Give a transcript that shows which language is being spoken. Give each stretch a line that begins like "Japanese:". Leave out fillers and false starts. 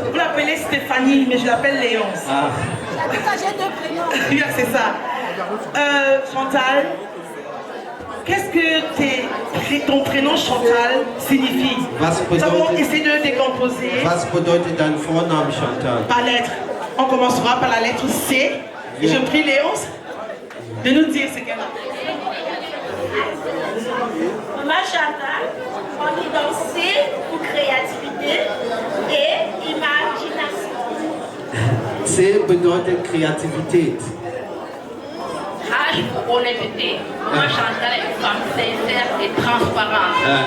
French: Vous l'appelez Stéphanie, mais je l'appelle Léonce. Ah. Bien, c'est ça. Chantal, qu'est-ce que ton prénom Chantal signifie? Nous allons essayer de le décomposer
German: Was bedeutet dein Vorname Chantal?
French: par lettre. On commencera par la lettre C. Et je prie Léonce de nous dire ce qu'elle a. Maman Chantal, on dit donc C pour créativité et imagination.
German: C bedeutet Kreativität.
French: H pour honnêteté. Maman Chantal est une femme sincère et transparente.